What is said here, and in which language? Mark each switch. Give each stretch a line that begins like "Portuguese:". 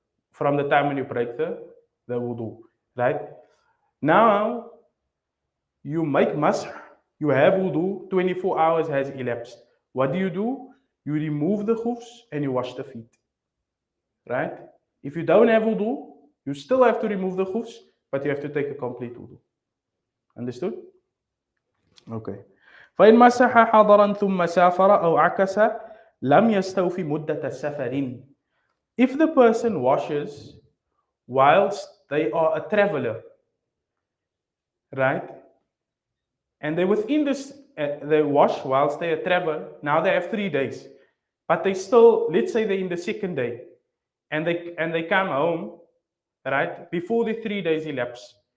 English: From the time when you break the wudu, right? Now, you make masah. You have wudu, 24 hours has elapsed. What do? You remove the khufs and you wash the feet, right? If you don't have wudu, you still have to remove the khufs, but you have to take a complete wudu. Understood? Okay.
Arabic: فإن مسح حضرا ثم سافر أو عكس لم يستوفي مدة السفر.
English: If the person washes whilst they are a traveler, right? And they within this, they wash whilst they travel. Now they have 3 days, but they still, let's say they're in the second day, and they come home, right, before the 3 days elapse.